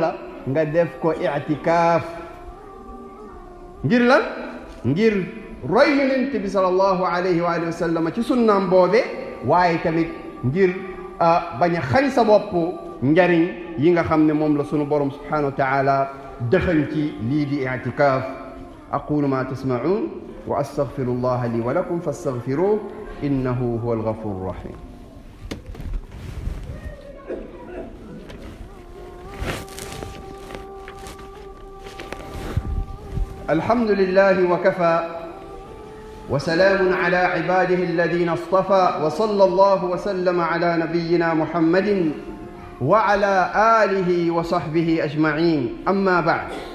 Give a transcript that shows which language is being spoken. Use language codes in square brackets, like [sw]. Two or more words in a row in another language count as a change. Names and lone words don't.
[wo] la nga def ko i'tikaaf ngir lan ngir roy yonent bi [ar] صلى الله عليه وسلم [wo] ci sunnaam boobe waaye tamit ngir bañ a xañ sa bopp njariñ yi nga xam ne moom la sunu borom [ar] سبحانه وتعالى [wo] dëxañ ci lii di i'tikaaf [ar] أقول ما تسمعون وأستغفر الله لي ولكم فاستغفروه إنه هو الغفور الرحيم الحمد لله وكفى وسلام على عباده الذين اصطفى وصلى الله وسلم على نبينا محمد وعلى آله وصحبه أجمعين أما بعد